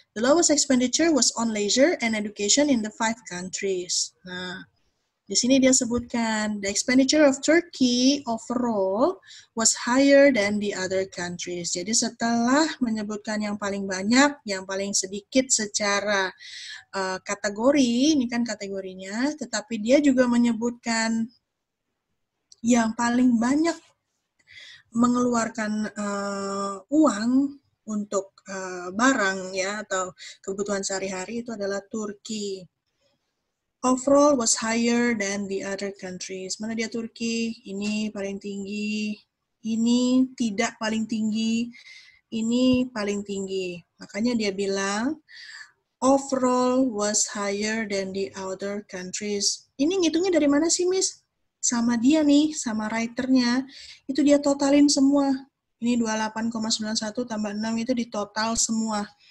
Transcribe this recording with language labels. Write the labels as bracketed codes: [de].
[en] The lowest expenditure was on leisure and education in the 5 countries. Nah, [id] Di sini dia sebutkan, [en] the expenditure of Turkey overall was higher than the other countries. [id] Jadi setelah menyebutkan yang paling banyak, yang paling sedikit secara kategori, ini kan kategorinya, tetapi dia juga menyebutkan yang paling banyak mengeluarkan uang untuk barang ya atau kebutuhan sehari-hari itu adalah Turki. [en] Overall was higher than the other countries. [id] Mana dia Turki? Ini paling tinggi. Ini tidak paling tinggi. Ini paling tinggi. Makanya dia bilang, [en] overall was higher than the other countries. [id] Ini ngitungnya dari mana sih, Miss? Sama dia nih, sama writernya. Itu dia totalin semua. Ini 28,91 tambah 6 itu ditotal semua.